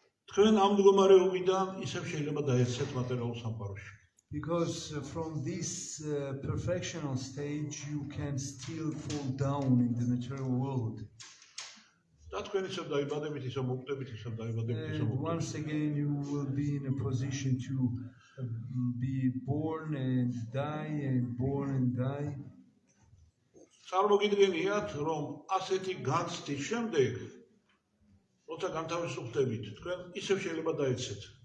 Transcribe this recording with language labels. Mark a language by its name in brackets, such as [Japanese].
[Georgian] თქვენ ამ მდგომარეობიდან ისევ შეიძლება დაეცეთ მატერიალურ სამყაროში. [English] Because from this perfectional stage, you can still fall down in the material world. [Georgian] და თქვენ ისევ დაიბადებით, ისევ მოვკვდებით, ისევ დაიბადებით, ისევ [English] And [Georgian] მოვკვდებით. [English] once again, you will be in a position to be born and die and born and die. [Georgian] წარმოგიდგენიათ, რომ ასეთი განცდის შემდეგ, როცა განთავისუფლდებით, თქვენ ისევ შეიძლება დაეცეთ.